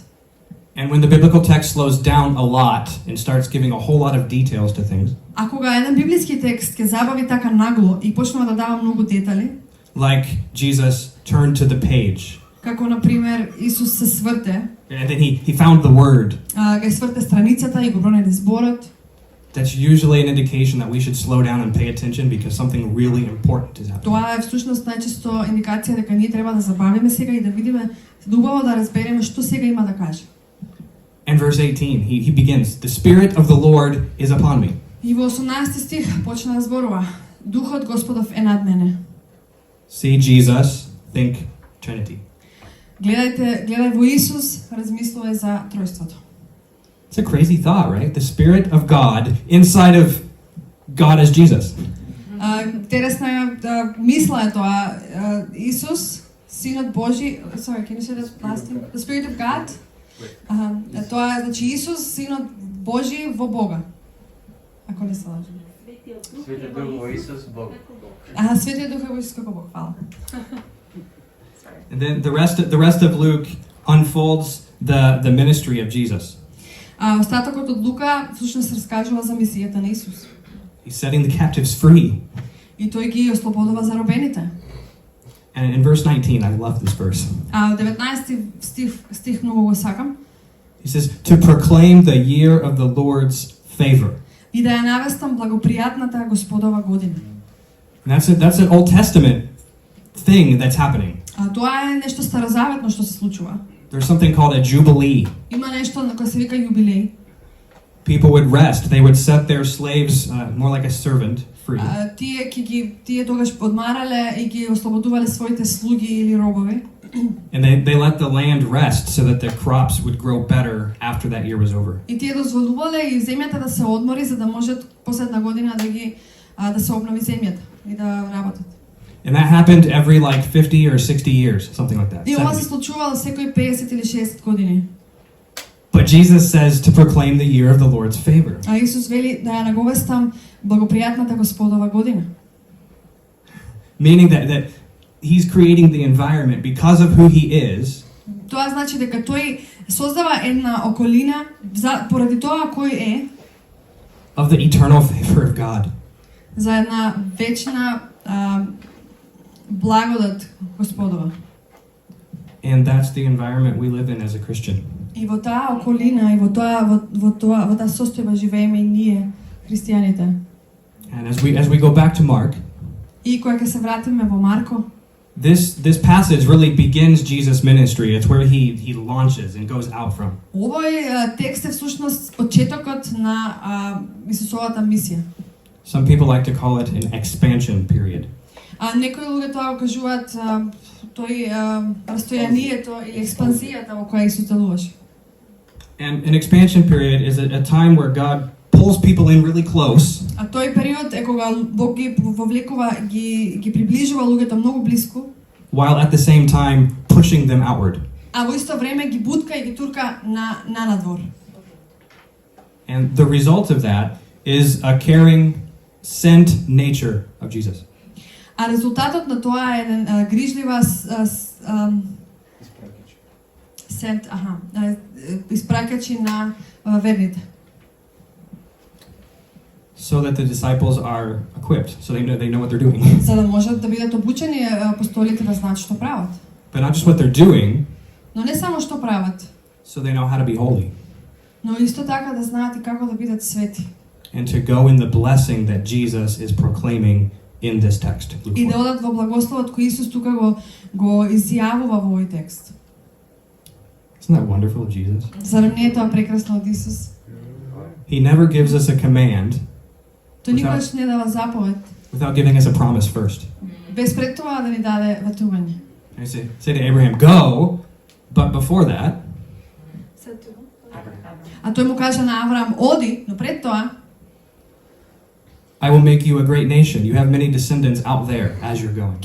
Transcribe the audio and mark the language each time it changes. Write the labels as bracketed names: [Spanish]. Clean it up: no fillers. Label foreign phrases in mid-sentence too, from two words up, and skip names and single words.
[English] And when the biblical text slows down a lot and starts giving a whole lot of details to things, [Macedonian] А кога еден библиски текст ќе забави така нагло и почнува да дава многу детали, [English] like Jesus turned to the page, [Macedonian] како на пример Исус се сврте, [English] and then he found the word, [Macedonian] га сврте страницата и го пронајде зборот, [English] that's usually an indication that we should slow down and pay attention because something really important is happening. [Macedonian] тоа е всушност најчесто индикација дека ние треба да забавиме сега и да видиме убаво да разбереме што сега има да каже. [English] And verse 18, he begins, the Spirit of the Lord is upon me. [Macedonian] И во 18 стих почна да зборува: Духот Господов е над мене. [English] See Jesus, think Trinity. [Macedonian] Гледај во Исус, размислувај за тројството. [English] It's a crazy thought, right? The Spirit of God inside of God as Jesus. [Macedonian] Интересна мисла е тоа. Исус, Синот Божи, [English] sorry, can you say that last thing? The Spirit of God. [Macedonian] Тоа е, значи Исус, Синот Божи во Бога. Ако не се лажам. Светиот Дух во Исус Бог. Светиот Дух е во Исус како Бог. Фала. [English] And then the rest of Luke unfolds the ministry of Jesus. [Macedonian] Остатокот од Лука всушност раскажува за мисијата на Исус. [English] He's setting the captives free. [Macedonian] И тој ги ослободува заробените. [English] And in verse 19, I love this verse. [Macedonian] 19 стих многу го сакам. [English] He says, to proclaim the year of the Lord's favor. [Macedonian] И да ја навестам благопријатната Господова година. [English] And that's an Old Testament thing that's happening. [Macedonian] Тоа е нешто старозаветно што се случува. [English] There's something called a jubilee. [Macedonian] Има нешто на кое се вика јубилеј. [English] People would rest. They would set their slaves more like a servant free. [Macedonian] Тие тогаш одмарале и ги ослободувале своите слуги или робови. [English] And they let the land rest so that the crops would grow better after that year was over. [Macedonian] И тие дозволувале и земјата да се одмори за да можат последна година да се обнови земјата и да работат. [English] And that happened every like 50 or 60 years, something like that. [Macedonian] И ова се случувало секои 50 или 60 години. [English] But Jesus says to proclaim the year of the Lord's favor. [Macedonian] А Исус вели да ја наговестам благопријатната Господова година. [English] Meaning that he's creating the environment because of who he is. [Macedonian] Тоа значи дека тој создава една околина поради тоа кој е, [English] of the eternal favor of God. [Macedonian] За една вечна благодат Господова. [English] And that's the environment we live in as a Christian. [Macedonian] И во таа околина и во таа состојба живееме и ние христијаните. [English] And as we go back to Mark, [Macedonian] И кога ќе се вратиме во Марко, [English] this passage really begins Jesus' ministry. It's where he launches and goes out from. [Macedonian] овој текст е всушност почетокот на Исусовата мисија. [English] Some people like to call it an expansion period. [Macedonian] Некои луѓе тоа го кажуваат тој растојанието или експанзијата во која Исус делуваше. [English] And an expansion period is a time where God pulls people in really close. [Macedonian] А тој период е кога Бог ги вовлекува, ги приближува луѓето многу блиску, [English] while at the same time pushing them outward. [Macedonian] А во исто време ги бутка и ги турка на надвор. [English] And the result of that is a caring, sent nature of Jesus. [Macedonian] А резултатот на тоа е еден грижлива испраќачи на верните. [English] So that the disciples are equipped, so they know what they're doing. [Macedonian] За да можат да бидат обучени апостолите да знаат што прават. [English] But not just what they're doing. [Macedonian] Но не само што прават. [English] So they know how to be holy. [Macedonian] Но исто така да знаат и како да бидат свети. [English] And to go in the blessing that Jesus is proclaiming in this text. [Macedonian] И да одат во благословот кој Исус тука го изјавува во овој текст. [English] Isn't that wonderful of Jesus? [Macedonian] Зарем не е тоа прекрасно од Исус? [English] He never gives us a command [Macedonian] Тој никогаш не дава заповед [English] without giving us a promise first. [Macedonian] без пред тоа да ни даде ветување. [English] I say to Abraham, go, but before that, [Macedonian] А тој му кажа на Авраам, оди, но пред тоа [English] I will make you a great nation. You have many descendants out there as you're going.